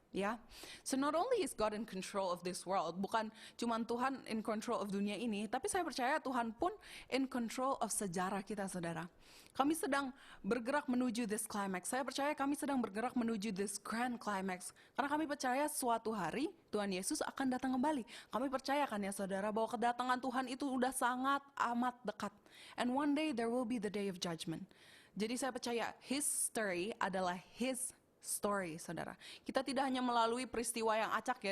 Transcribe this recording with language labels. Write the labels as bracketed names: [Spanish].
[English] Ya, so not only is God in control of this world, [Indonesian] bukan cuman Tuhan [English] in control of [Indonesian] dunia ini, tapi saya percaya Tuhan pun [English] in control of [Indonesian] sejarah kita, saudara. Kami sedang bergerak menuju [English] this climax. [Indonesian] Saya percaya kami sedang bergerak menuju [English] this grand climax. [Indonesian] Karena kami percaya suatu hari Tuhan Yesus akan datang kembali. Kami percaya kan ya saudara, bahwa kedatangan Tuhan itu udah sangat amat dekat. [English] And one day there will be the day of judgment. [Indonesian] Jadi saya percaya His story adalah His story, saudara. Kita tidak hanya melalui peristiwa yang acak ya.